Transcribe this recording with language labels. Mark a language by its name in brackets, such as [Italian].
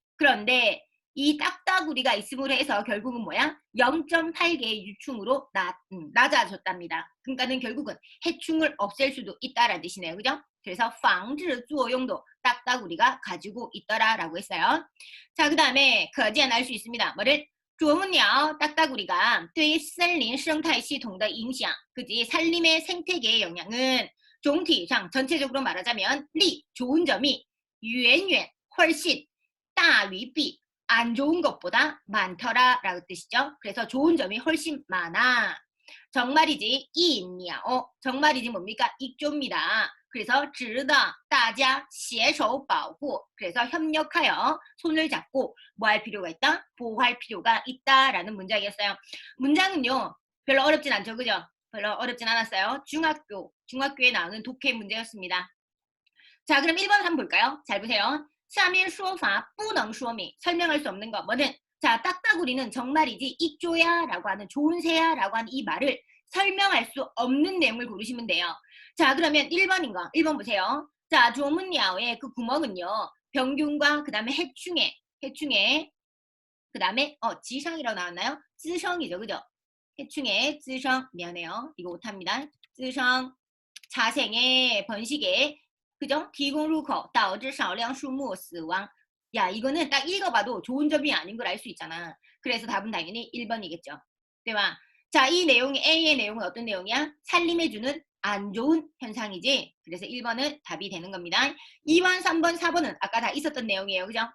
[Korean] 그런데 이 딱따구리가 있음으로 해서 결국은 뭐야? 0.8개의 유충으로 낮아졌답니다. 그러니까는 결국은 해충을 없앨 수도 있다라는 뜻이네요. 그죠? 그래서 防治作用도 딱따구리가 가지고 있더라라고 했어요. 자, 그 다음에 거지안 알 수 있습니다. 뭐를? [Chinese] 啄木鸟 [Korean] 딱따구리가 [Chinese] 对森林生态系统的影响, [Korean] 그지? 산림의 생태계의 영향은总体上 전체적으로 말하자면 리, 좋은 점이 远远 훨씬 大于弊 안 좋은 것보다 많더라 라고 뜻이죠. 그래서 좋은 점이 훨씬 많아. 정말이지 이냐오. 정말이지 뭡니까? 익조입니다. 그래서 [Chinese] 值得大家携手保护. [Korean] 그래서 협력하여 손을 잡고 뭐 할 필요가 있다? 보호할 필요가 있다라는 문장이었어요. 문장은요. 별로 어렵진 않죠. 그죠? 별로 어렵진 않았어요. 중학교에 나오는 독해 문제였습니다. 자, 그럼 1번 한번 볼까요? 잘 보세요. [Chinese] 下面说法不能说明 [Korean] 설명할 수 없는 거 뭐는? 자, 딱따구리는 정말이지 익조야 라고 하는 좋은 새야 라고 하는 이 말을 설명할 수 없는 내용을 고르시면 돼요. 자, 그러면 1번인 거 1번 보세요. 자, 조문야오의 그 구멍은요. 병균과 그 다음에 해충의 그 다음에 지성이라고 나왔나요? 쯔성이죠. 그죠? 해충의 쯔성 미안해요. 이거 못합니다. 쯔성 자생의 번식의 그죠? [Chinese] 提供入口导致少量树木死亡. [Korean] 야, 이거는 딱 읽어봐도 좋은 점이 아닌 걸 알 수 있잖아. 그래서 답은 당연히 1번이겠죠. [Chinese] 对吧? [Korean] 자, 이 내용이 A의 내용은 어떤 내용이야? 살림해주는 안 좋은 현상이지. 그래서 1번은 답이 되는 겁니다. 2번, 3번, 4번은 아까 다 있었던 내용이에요. 그죠?